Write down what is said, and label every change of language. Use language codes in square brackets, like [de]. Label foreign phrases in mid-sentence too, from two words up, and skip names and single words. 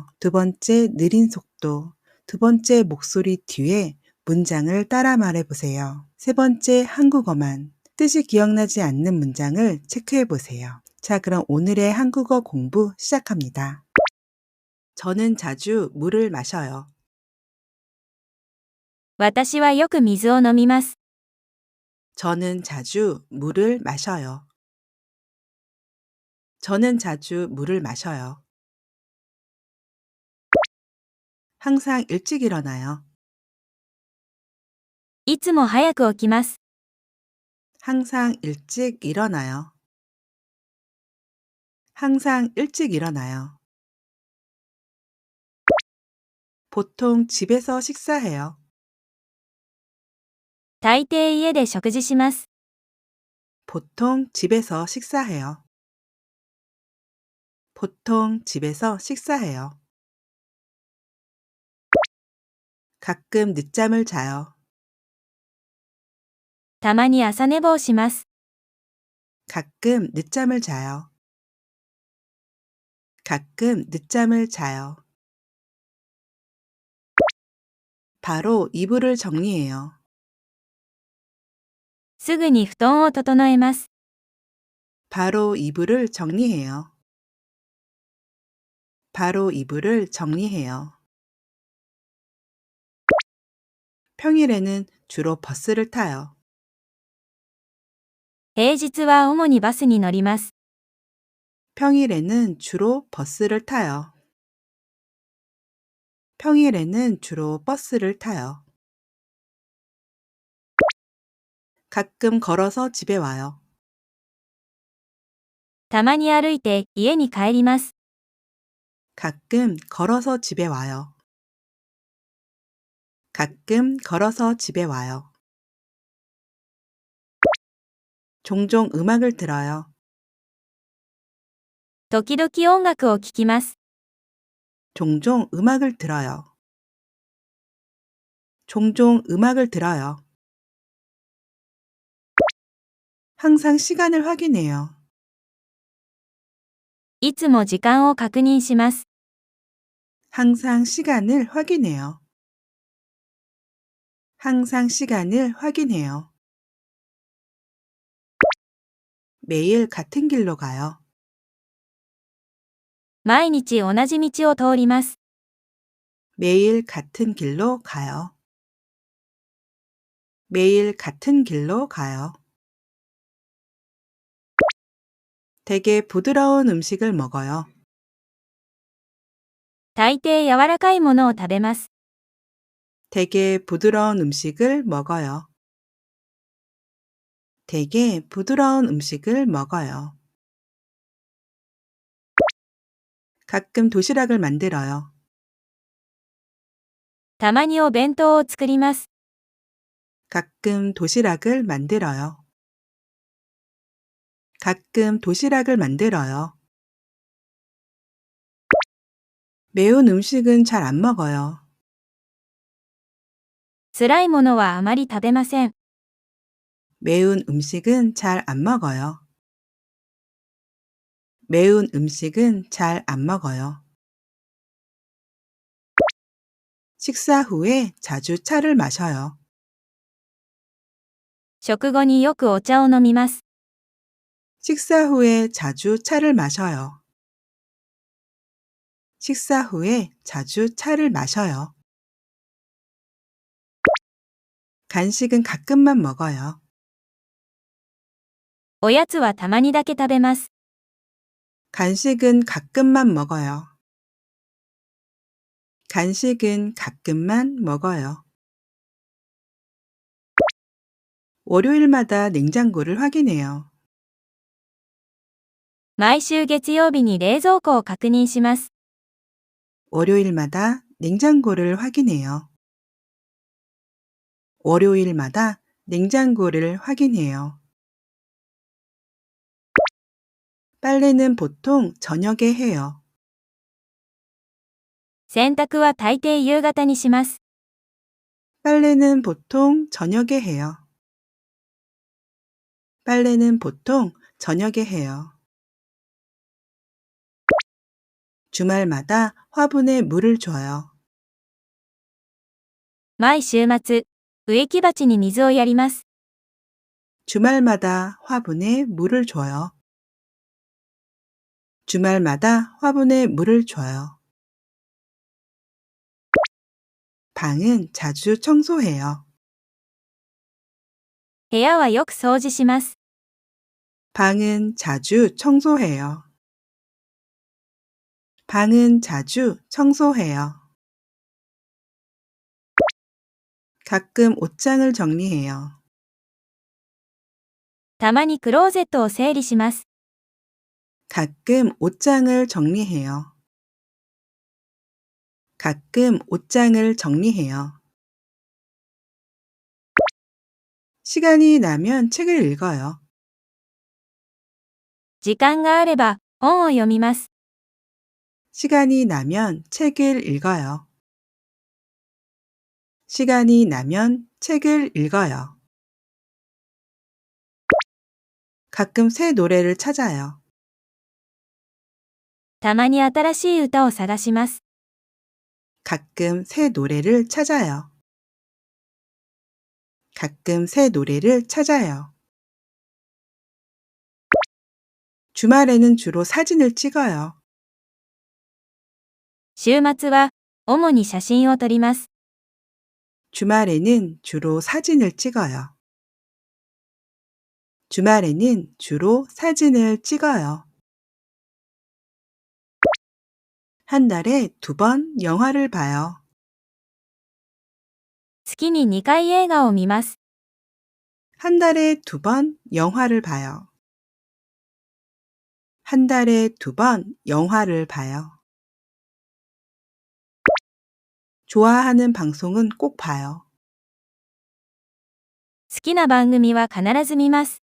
[ko] 두 번째 느린 속도, 두 번째 목소리 뒤에 문장을 따라 말해보세요. 세 번째 한국어만, 뜻이 기억나지 않는 문장을 체크해보세요. 자, 그럼 오늘의 한국어 공부 시작합니다. 저는 자주 물을 마셔요. [ja] 私はよく水を飲みます。 [ko] 저는 자주 물을 마셔요. 저는 자주 물을 마셔요. 항상 일찍 일어나요. [ja] いつも早く起きます。 [ko] 항상 일찍 일어나요. 항상 일찍 일어나요. 보통 집에서 식사해요. [ja] 大抵家で食事します。 [ko] 보통 집에서 식사해요. 보통 집에서 식사해요. 가끔 늦잠을 자요. [ja] たまに朝寝坊します。 [ko] 가끔 늦잠을 자요. 가끔 늦잠을 자요. 바로 이불을 정리해요. [ja] すぐに布団を整えます。 [ko] 바로 이불을 정리해요. 바로 이불을 정리해요. 평일에는 주로 버스를 타요. [ja] 平日は主にバスに乗ります。 [ko] 평일에는 주로 버스를 타요. 평일에는 주로 버스를 타요. 가끔 걸어서 집에 와요. [ja] たまに歩いて家に帰ります。 [ko] 가끔 걸어서 집에 와요. 가끔 걸어서 집에 와요. 종종 음악을 들어요. [ja] 時々音楽を聴きます。 [ko] 종종 음악을 들어요. 종종 음악을 들어요. 항상 시간을 확인해요. [ja] いつも時間を確認します。 [ko] 항상 시간을 확인해요. 항상 시간을 확인해요. 매일 같은 길로 가요. [ja] 毎日同じ道を通ります。 [ko] 매일 같은 길로 가요. 매일 같은 길로 가요. 되게 부드러운 음식을 먹어요. [ja] 大抵柔らかいものを食べます。 [ko] 되게 부드러운 음식을 먹어요. 되게 부드러운 음식을 먹어요. 가끔 도시락을 만들어요. [ja] たまにお弁当を作ります。 [ko] 가끔 도시락을 만들어요. 가끔 도시락을 만들어요. 매운 음식은 잘 안 먹어요. [ja] 辛いものはあまり食べません。 [ko] 매운 음식은 잘 안 먹어요. 매운 음식은 잘 안 먹어요. 식사 후에 자주 차를 마셔요. [ja] 食後によくお茶を飲みます。 [ko] 식사 후에 자주 차를 마셔요. 식사 후에 자주 차를 마셔요. 간식은 가끔만 먹어요. [ja] おやつはたまにだけ食べます。 [ko] 간식은 가끔만 먹어요. 간식은 가끔만 먹어요. 월요일마다 냉장고를 확인해요. [ja] 毎週月曜日に冷蔵庫を確認します。 [ko] 월요일마다 냉장고를 확인해요. 월요일마다 냉장고를 확인해요. 빨래는 보통 저녁에 해요. [ja] 洗濯は大抵夕方にします。 [ko] 빨래는 보통 저녁에 해요. 빨래는 보통 저녁에 해요. 주말마다 화분에 물을 줘요. [ja] 毎週末、植木鉢に水をやります。 [ko] 주말마다 화분에 물을 줘요. 주말마다 화분에 물을 줘요. 방은 자주 청소해요. [ja] 部屋はよく掃除します。 [ko] 방은 자주 청소해요. 방은 자주 청소해요. 가끔 옷장을 정리해요. [ja] たまにクローゼットを整理します。 [ko] 가끔 옷장을 정리해요. 가끔 옷장을 정리해요. 시간이 나면 책을 읽어요. [ja] 時間があれば本を読みます。 [ko] 시간이 나면 책을 읽어요. 시간이 나면 책을 읽어요. 가끔 새 노래를 찾아요. [ja] たまに新しい歌を探します。 [ko] 가끔 새 노래를 찾아요. 가끔 새 노래를 찾아요. 주말에는 주로 사진을 찍어요. [ja] 週末は主に写真を撮ります。 [ko] 주말에는 주로 사진을 찍어요. 주말에는 주로 사진을 찍어요. 한 달에 2번 영화를 봐요. [ja] 月に2回映画を見ます。 [ko] 한 달에 2번 영화를 봐요. 한 달에 2번 영화를 봐요. 좋아하는 방송은 꼭 봐요. [ja] 好きな番組は必ず見ます。